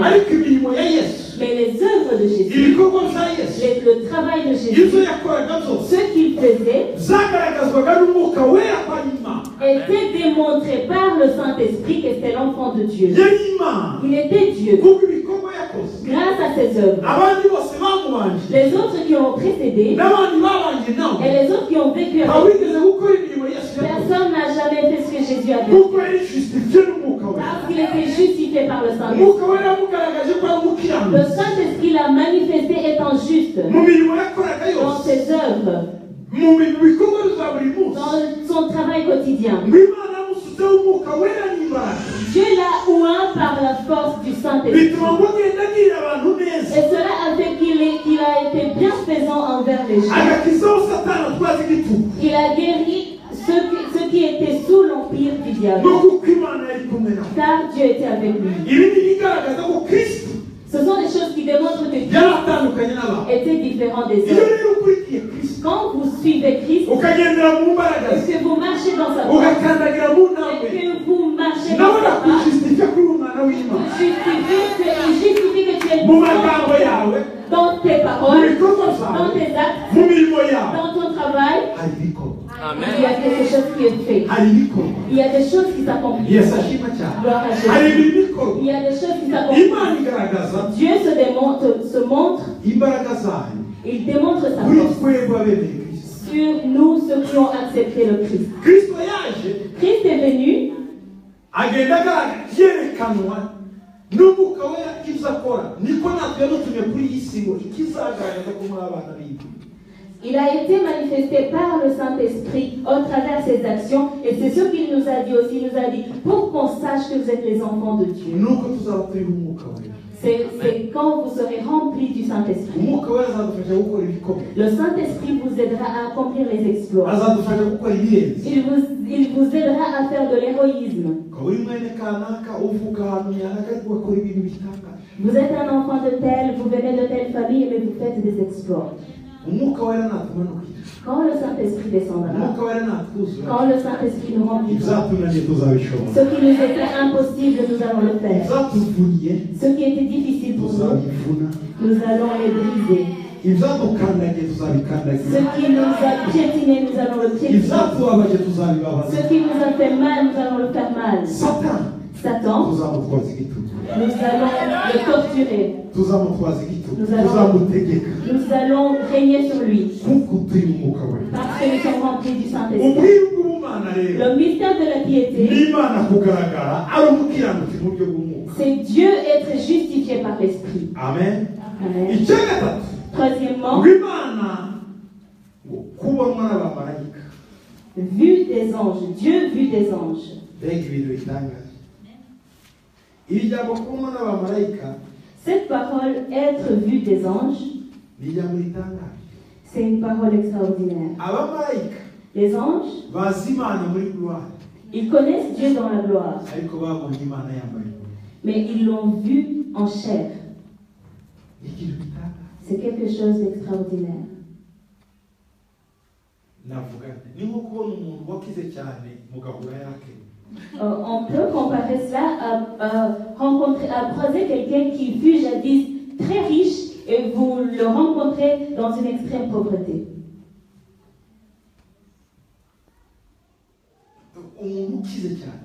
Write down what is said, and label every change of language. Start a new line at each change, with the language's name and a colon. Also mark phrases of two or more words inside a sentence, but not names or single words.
French: Mais les œuvres de Jésus, le travail de Jésus, ce qu'il faisait, était démontré par le Saint-Esprit que c'était l'enfant de Dieu. Il était Dieu. Grâce à ses œuvres. Les autres qui ont précédé et les autres qui ont vécu avec lui Personne n'a jamais fait ce que Jésus a fait.
Kinyarwanda: kuko yari justifié n'umwuka wera.
French: Parce qu'il était justifié par le Saint-Esprit.
Kinyarwanda: Umwuka wera yamugaragaje ko ari
French: Le
Kinyarwanda: umukiranutsi
French: Saint-Esprit l'a manifesté étant juste
Kinyarwanda: mu mirimo yakoraga
French: dans
Kinyarwanda: yose,
French: ses œuvres,
Kinyarwanda: mu bikorwa bya buri munsi.
French: dans son travail quotidien.
Kinyarwanda: ngo Imana yamusutseho umwuka wera n'imbaraga,
French: Dieu l'a oint par la force du Saint-Esprit.
Kinyarwanda: bituma ngo agenda agirira abantu neza,
French: Et cela a fait qu'il a été bienfaisant envers les gens.
Kinyarwanda: agakizaho Satani atwaza igitugu.
French: Il a guéri ceux qui étaient sous l'empire du diable.
Kinyarwanda: no kuko Imana yari kumwe nawe.
French: Car Dieu était avec lui.
Kinyarwanda: Ibi ni ibigaragaza ko Kristo
French: Ce sont des choses qui démontrent que Dieu
Kinyarwanda: yari atandukanye n'abantu.
French: était différent des
Kinyarwanda: Iyo
French: autres.
Kinyarwanda: rero ukurikiye Kristo
French: Quand vous suivez Christ,
Kinyarwanda: ukagendera mu mbaraga
French: et
Kinyarwanda: ze,
French: que vous marchez dans sa voie,
Kinyarwanda: ugakandagira mu
French: et
Kinyarwanda: ntambwe,
French: que vous marchez
Kinyarwanda: nawe
French: dans sa pas,
Kinyarwanda: nakujustifia kuri umwana w'Imana
French: il justifie que tu es
Kinyarwanda: mu magambo yawe,
French: dans tes
Kinyarwanda: mu
French: paroles,
Kinyarwanda: bikorwa
French: dans
Kinyarwanda: zawe,
French: tes actes,
Kinyarwanda: mu mirimo yawe.
French: dans ton travail.
Kinyarwanda: Hari ibikorwa,
French: Il y a quelque chose qui est fait.
Kinyarwanda: hari ibikorwa.
French: Il y a des choses qui s'accomplissent.
Kinyarwanda: Yesu ashima cyane.
French: Gloire à Jésus.
Kinyarwanda: Hari ibikorwa.
French: Il y a des choses qui s'accomplissent.
Kinyarwanda: Imana igaragaza
French: Dieu se montre,
Kinyarwanda: imbaraga zayo
French: il démontre sa
Kinyarwanda: kuri
French: force
Kinyarwanda: twebwe abemeye Kristo.
French: sur nous, ceux qui ont accepté le Christ.
Kinyarwanda: Kristo yaje
French: Christ est venu,
Kinyarwanda: agenda yerekanwa n'umwuka wera ibyo akora, niko natwe yadutumye kuri iyi si ngo ikizagaragaza ko muri abana b'Imana.
French: il a été manifesté par le Saint-Esprit au travers ses actions, et c'est ce qu'il nous a dit aussi. Il nous a dit, pour qu'on sache que vous êtes les enfants de Dieu.
Kinyarwanda: nuko tuzaba turi umwuka wera.
French: C'est quand vous serez remplis du Saint-Esprit.
Kinyarwanda: Umwuka wera azadufasha gukora ibikomeye,
French: Le Saint-Esprit vous aidera à accomplir les exploits.
Kinyarwanda: azadufasha gukora ibirenze.
French: Il vous aidera à faire de l'héroïsme.
Kinyarwanda: ukaba uri mwene kanaka uvuga ahantu nyanaka ariko ugakora ibintu bitangaje.
French: Vous êtes un enfant de tel, vous venez de telle famille, mais vous faites des exploits.
Kinyarwanda: umwuka wera natumanukira,
French: Quand le Saint-Esprit descendra,
Kinyarwanda: umwuka wera natwuzura,
French: quand le Saint-Esprit nous remplira,
Kinyarwanda: ibyatunaniye tuzabishobora,
French: ce qui nous était impossible, nous allons le faire.
Kinyarwanda: ibyatuvuniye
French: Ce qui était difficile pour nous,
Kinyarwanda: tuzabivuna,
French: nous allons les briser.
Kinyarwanda: ibyadukandagiye
French: Ce
Kinyarwanda: tuzabikandagira,
French: qui nous a piétiné, nous allons le piétiner.
Kinyarwanda: ibyatubabaje tuzabibabaza.
French: Ce qui nous a fait mal, nous allons le faire mal.
Kinyarwanda: Satani
French: Satan,
Kinyarwanda: tuzamutwaza igitugu,
French: nous allons le torturer.
Kinyarwanda: tuzamutwaza igitugu,
French: Nous allons-
Kinyarwanda: tuzamutegeka
French: Nous allons régner sur lui.
Kinyarwanda: kuko turi umwuka wera.
French: Parce que nous sommes remplis du Saint-Esprit.
Kinyarwanda: ubwiru bw'ubumana rero
French: Le mystère de la piété,
Kinyarwanda: n'Imana kugaragara ari umukiranutsi mu buryo bw'umwuka.
French: c'est Dieu être justifié par l'Esprit.
Kinyarwanda: Amen.
French: Amen.
Kinyarwanda: icya gatatu,
French: Troisièmement,
Kinyarwanda: ngo Imana ngo kubonwa n'abamarayika,
French: vue des anges. Dieu vue des anges.
Kinyarwanda: mbega ibintu bitangaje. iri jambo kubonwa n'abamarayika
French: Cette parole, être vue des anges,
Kinyarwanda: ni ijambo ritangaje.
French: c'est une parole extraordinaire.
Kinyarwanda: abamarayika
French: Les anges,
Kinyarwanda: bazi Imana muri gloire,
French: ils connaissent Dieu dans la gloire,
Kinyarwanda: ariko babonye Imana yambaye ubusa.
French: mais ils l'ont vu en chair.
Kinyarwanda: ni ikintu gitangaje.
French: C'est quelque chose d'extraordinaire.
Kinyarwanda: navuga nti ni nko kubona umuntu wakize cyane mugahura yake.
French: On peut comparer cela à croiser quelqu'un qui fut jadis très riche et vous le rencontrez dans une extrême pauvreté.
Kinyarwanda: umuntu ukize cyane